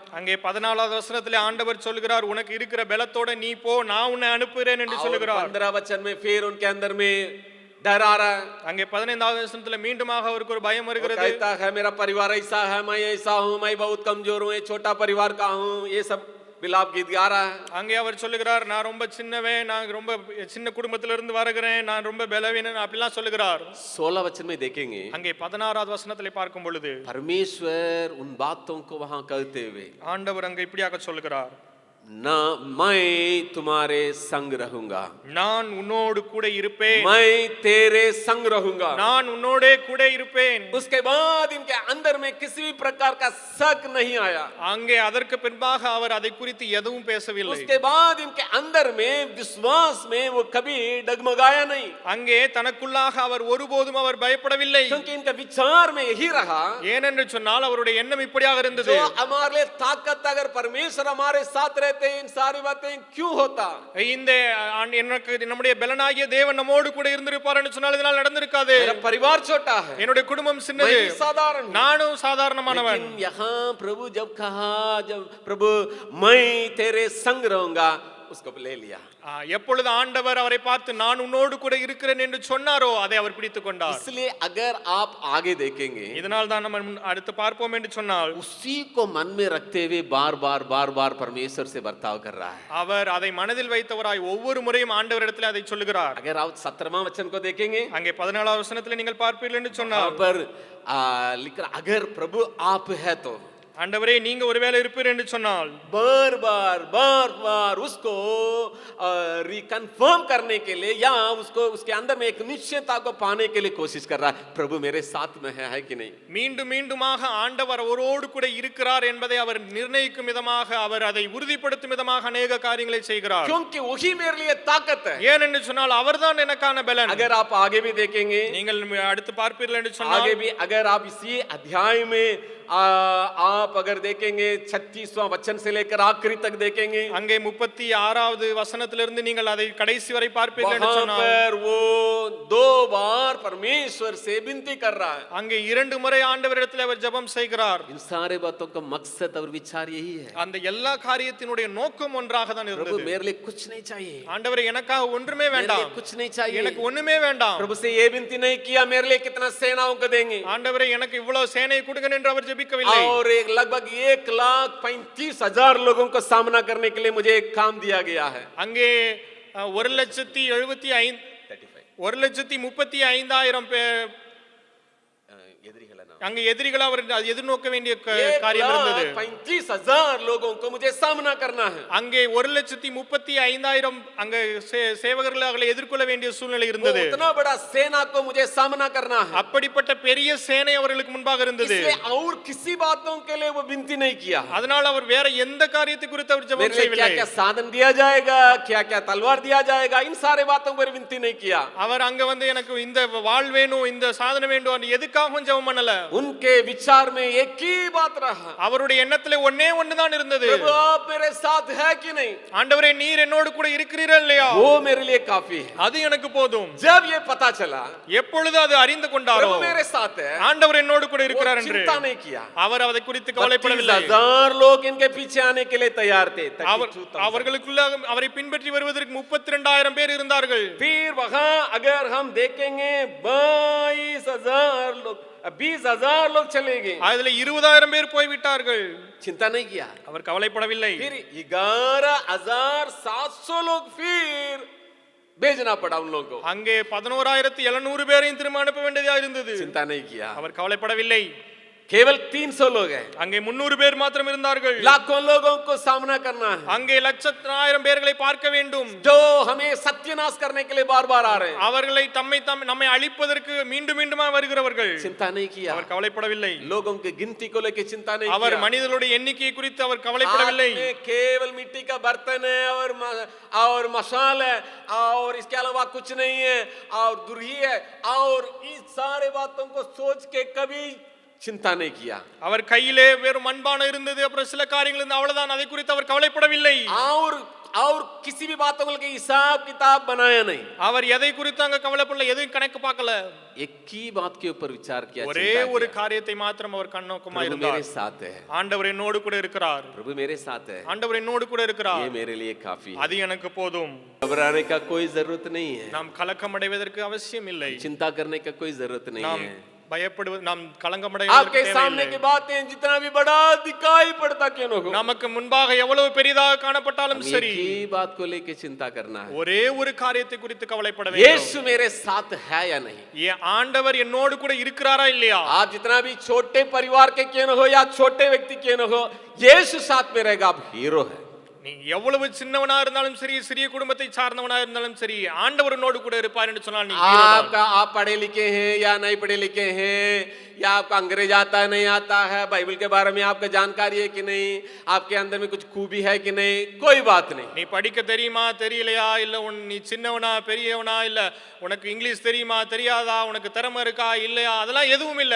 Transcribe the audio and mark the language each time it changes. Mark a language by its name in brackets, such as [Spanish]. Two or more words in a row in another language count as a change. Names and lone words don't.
[Tamil] அங்கே 14வது வசனத்திலே ஆண்டவர் சொல்லுகிறார், உனக்கு இருக்கிற பலத்தோட நீ போ, நான் உன்னை அனுப்புகிறேன் என்று சொல்லுகிறார். [Hindi] 15 वचन में फिर उनके अंदर में डर आ रहा है। [Tamil] அங்கே 15வது வசனத்திலே மீண்டுமாக அவருக்கு ஒரு பயம் வருகிறது. [Hindi] कहता है, मेरा परिवार ऐसा है, मैं ऐसा हूं, मैं बहुत कमजोर हूं, छोटा परिवार का हूं, ये सब विलाप गीत गा रहा है। [Tamil] அங்கே அவர் சொல்லுகிறார், நான் ரொம்ப சின்னவன், நான் ரொம்ப சின்ன குடும்பத்திலிருந்து வருகிறேன், நான் ரொம்ப பலவீனன் அப்படிலாம் சொல்லுகிறார். [Hindi] 16 वचन में देखेंगे, [Tamil] அங்கே 16வது வசனத்திலே பார்க்கும் பொழுது [Hindi] परमेश्वर उन बातों को वहां कहते हुए, [Tamil] ஆண்டவர் அங்கே இப்படியாக சொல்லுகிறார், [Hindi] ना मैं तुम्हारे संग रहूंगा, [Tamil] நான் உன்னோடு கூட இருப்பேன், [Hindi] मैं तेरे संग रहूंगा। [Tamil] நான் உன்னோடே கூட இருப்பேன். [Hindi] उसके बाद इनके अंदर में किसी भी प्रकार का शक नहीं आया। [Tamil] அங்கே அதற்கு பின்பாக அவர் அதை குறித்து எதுவும் பேசவில்லை. [Hindi] उसके बाद इनके अंदर में विश्वास में वो कभी डगमगाया नहीं, [Tamil] அங்கே தனக்குள்ளாக அவர் ஒருபோதும் அவர் பயப்படவில்லை. [Hindi] क्योंकि इनका विचार में यही रहा, [Tamil] ஏனென்று சொன்னால் அவருடைய எண்ணம் இப்படியாக இருந்தது, [Hindi] जो हमारे लिए ताकत, अगर परमेश्वर हमारे साथ रहते इन सारी बातें क्यों होता? [Tamil] இந்த எனக்கு நம்முடைய பலனாகிய தேவன் நம்மோடு கூட இருந்திருப்பார் என்று சொன்னால் இதனால் நடந்திருக்காது. [Hindi] मेरा परिवार छोटा है, [Tamil] என்னுடைய குடும்பம் சின்னது, [Hindi] मैं साधारण हूं। [Tamil] நானும் சாதாரணமானவன். [Hindi] लेकिन यहाँ प्रभु जब कहा, जब प्रभु मैं तेरे संग रहूंगा, उसको ले लिया। [Tamil] எப்பொழுது ஆண்டவர் அவரை பார்த்து நான் உன்னோடு கூட இருக்கிறேன் என்று சொன்னாரோ அதை அவர் பிடித்துக் கொண்டார். [Hindi] इसलिए अगर आप आगे देखेंगे, [Tamil] இதனால் தான் நம்ம அடுத்து பார்ப்போம் என்று சொன்னால், [Hindi] उसी को मन में रखते हुए बार बार परमेश्वर से बर्ताव कर रहा है। [Tamil] அவர் அதை மனதில் வைத்தவராய் ஒவ்வொரு முறையும் ஆண்டவரிடத்தில் அதை சொல்லுகிறார். [Hindi] अगर आप 17वां वचन को देखेंगे, [Tamil] அங்கே 14வது வசனத்தில் நீங்கள் பார்ப்பீர்கள் என்று சொன்னார், [Hindi] पर लिख रहा, अगर प्रभु आप है तो, [Tamil] ஆண்டவரே நீங்க ஒருவேளை இருப்பீர் என்று சொன்னால், [Hindi] बार बार उसको रिकन्फर्म करने के लिए या उसको उसके अंदर में एक निश्चयता को पाने के लिए कोशिश कर रहा है, प्रभु मेरे साथ में है कि नहीं। [Tamil] மீண்டும் மீண்டுமாக ஆண்டவர் அவரோடு கூட இருக்கிறார் என்பதை அவர் நிர்ணயிக்கும் விதமாக, அவர் அதை உறுதிப்படுத்தும் விதமாக அநேக காரியங்களை செய்கிறார். [Hindi] क्योंकि वही मेरे लिए ताकत है। [Tamil] ஏனென்று சொன்னால் அவர்தான் எனக்கான பலன். [Hindi] अगर आप आगे भी देखेंगे, [Tamil] நீங்கள் அடுத்து பார்ப்பீர்கள் என்று சொன்னால், [Hindi] आगे भी अगर आप इसी अध्याय में आप अगर देखेंगे 36वां वचन से लेकर आखिरी तक देखेंगे, [Tamil] அங்கே 36வது வசனத்திலிருந்து நீங்கள் அதை கடைசி வரை பார்ப்பீர்கள் என்று [Hindi] वहां [Tamil] சொன்னால் [Hindi] पर वो 2 बार परमेश्वर से विनती कर रहा है। [Tamil] அங்கே 2 முறை ஆண்டவரிடத்தில் அவர் ஜெபம் செய்கிறார். [Hindi] इन सारे बातों का मकसद और विचार यही है, [Tamil] அந்த எல்லா காரியத்தினுடைய நோக்கம் ஒன்றாக தான் [Hindi] प्रभु [Tamil] இருந்தது. [Hindi] मेरे लिए कुछ नहीं चाहिए, [Tamil] ஆண்டவரே எனக்காக ஒன்றுமே [Hindi] मेरे लिए [Tamil] வேண்டாம், [Hindi] कुछ नहीं चाहिए। [Tamil] எனக்கு ஒண்ணுமே வேண்டாம். [Hindi] प्रभु से ये विनती नहीं किया मेरे लिए कितना सेनाओं को देंगे, [Tamil] ஆண்டவரே எனக்கு இவ்வளவு சேனை கொடுங்க என்று அவர் ஜெபிக்கவில்லை. [Hindi] और एक लगभग 1,35,000 लोगों को सामना करने के लिए मुझे एक काम दिया गया है। [Tamil] அங்கே 1,35,000 அங்கே எதிரிகள் அவர் எதிர்நோக்க வேண்டிய காரியம் இருந்தது. [Hindi] 1,35,000 लोगों को मुझे सामना करना है। [Tamil] அங்கே 1,35,000 அங்கே சேவகர்கள் அவர்களை எதிர்கொள்ள வேண்டிய சூழ்நிலை இருந்தது. [Hindi] उतना बड़ा सेना को मुझे सामना करना है, [Tamil] அப்படிப்பட்ட பெரிய சேனை அவர்களுக்கு முன்பாக இருந்தது. [Hindi] इसलिए और किसी बातों के लिए वो विनती नहीं किया। [Tamil] அதனால அவர் வேற எந்த காரியத்தை குறித்து அவர் ஜெபம் செய்யவில்லை. [Hindi] क्या क्या साधन दिया जाएगा, क्या क्या तलवार दिया जाएगा, इन सारे बातों पर विनती नहीं किया। [Tamil] அவர் அங்க வந்து எனக்கு இந்த வாள் வேணும், இந்த சாதனம் வேண்டும், எதுக்காகவும் ஜெபம் பண்ணல. [Hindi] उनके विचार में एक ही बात रहा, [Tamil] அவருடைய எண்ணத்திலே ஒண்ணே ஒண்ணுதான் இருந்தது. [Hindi] प्रभु आप मेरे साथ है कि नहीं, [Tamil] ஆண்டவரே நீர் என்னோடு கூட இருக்கிறீரா இல்லையா, [Hindi] वो मेरे लिए काफी है। [Tamil] அது எனக்கு போதும். [Hindi] जब ये पता चला, [Tamil] எப்பொழுது அது அறிந்து கொண்டாரோ [Hindi] प्रभु मेरे साथ है, [Tamil] ஆண்டவர் என்னோடு கூட இருக்கிறார் என்று [Hindi] चिंता नहीं किया। [Tamil] அவர் அதை குறித்து கவலைப்படவில்லை. [Hindi] 32,000 लोग इनके पीछे आने के लिए तैयार थे। [Tamil] அவர்களுக்குள்ள அவரை பின்பற்றி வருவதற்கு 32,000 பேர் இருந்தார்கள். [Hindi] फिर वहां अगर हम देखेंगे 22,000 लोग, 20,000 लोग चले गए, [Tamil] அதுல 20,000 பேர் போய் விட்டார்கள். [Hindi] चिंता नहीं किया। [Tamil] அவர் கவலைப்படவில்லை. [Hindi] फिर 11,700 लोग फिर भेजना पड़ा उन लोगों को, [Tamil] அங்கே 11,700 பேரையும் திரும்ப அனுப்ப வேண்டியதா இருந்தது. [Hindi] चिंता नहीं किया। [Tamil] அவர் கவலைப்படவில்லை. [Hindi] केवल 300 लोग हैं, [Tamil] அங்கே 300 பேர் மாத்திரம் இருந்தார்கள். [Hindi] लाखों लोगों को सामना करना है, [Tamil] அங்கே 1,00,000 பேர்களை பார்க்க வேண்டும், [Hindi] जो हमें सत्यानाश करने के लिए बार बार आ रहे हैं। [Tamil] அவர்களை நம்மை அழிப்பதற்கு மீண்டும் மீண்டுமா வருகிறவர்கள். [Hindi] चिंता नहीं किया। [Tamil] அவர் கவலைப்படவில்லை. [Hindi] लोगों की गिनती को लेकर चिंता नहीं [Tamil] அவர் [Hindi] किया। [Tamil] மனிதர்களுடைய எண்ணிக்கையை குறித்து அவர் கவலைப்படவில்லை. [Hindi] हाथ में केवल मिट्टी का बर्तन है और मशाल है, और इसके अलावा कुछ नहीं है, और दुर्ही है, और इस सारे बातों को सोच के कभी चिंता नहीं किया। [Tamil] அவர் கையிலே வெறும் மண்பானம் இருந்தது, அப்புறம் சில காரியங்கள் இருந்தது, அவ்வளவுதான். அதை குறித்து அவர் கவலைப்படவில்லை. [Hindi] और किसी भी बातों के हिसाब किताब बनाया नहीं। [Tamil] அவர் எதை குறித்து அங்க கவலைப்படல, எதையும் கணக்கு பார்க்கல. [Hindi] एक ही बात के ऊपर विचार किया, [Tamil] ஒரே ஒரு காரியத்தை மாத்திரம் அவர் கண்ணோக்கமா இருந்தார். [Hindi] मेरे साथ है, [Tamil] ஆண்டவர் என்னோடு கூட இருக்கிறார். [Hindi] प्रभु मेरे साथ है, [Tamil] ஆண்டவர் என்னோடு கூட இருக்கிறார். [Hindi] ये मेरे लिए काफी है। [Tamil] அது எனக்கு போதும். [Hindi] घबराने का कोई जरूरत नहीं है, [Tamil] நாம் கலக்கம் அடைவதற்கு அவசியம் இல்லை. [Hindi] चिंता करने का कोई जरूरत नहीं है। [Tamil] பயப்படுவது நாம் [Hindi] आपके सामने की बातें जितना भी बड़ा दिखाई पड़ता क्यों न हो, [Tamil] நமக்கு முன்பாக எவ்வளவு பெரிதாக காணப்பட்டாலும் சரி, [Hindi] एक ही बात को लेके चिंता करना है, [Tamil] ஒரே ஒரு காரியத்தை குறித்து கவலைப்பட வேண்டும். [Hindi] यीशु मेरे साथ है या नहीं, [Tamil] ये ஆண்டவர் என்னோடு கூட இருக்கிறாரா இல்லையா. [Hindi] आप जितना भी छोटे परिवार के क्यों न हो या छोटे व्यक्ति क्यों न हो, यीशु साथ में रहेगा, आप हीरो है। [Tamil] நீ எவ்வளவு சின்னவனா இருந்தாலும் சரி, சிறிய குடும்பத்தை சார்ந்தவனா இருந்தாலும் சரி, ஆண்டவர் உன்னோடு கூட இருப்பார் என்று சொன்னால் நீ [Hindi] आप पढ़े लिखे हैं या नहीं पढ़े लिखे हैं, या आपका अंग्रेज आता है नहीं आता है, बाइबल के बारे में आपको जानकारी है कि नहीं, आपके अंदर में कुछ खूबी है कि नहीं, कोई बात नहीं। [Tamil] நீ படிக்க தெரியுமா தெரியலையா, இல்ல நீ சின்னவனா பெரியவனா, இல்ல உனக்கு இங்கிலீஷ் தெரியுமா தெரியாதா, உனக்கு திறமை இருக்கா இல்லையா, அதெல்லாம் எதுவும் இல்ல.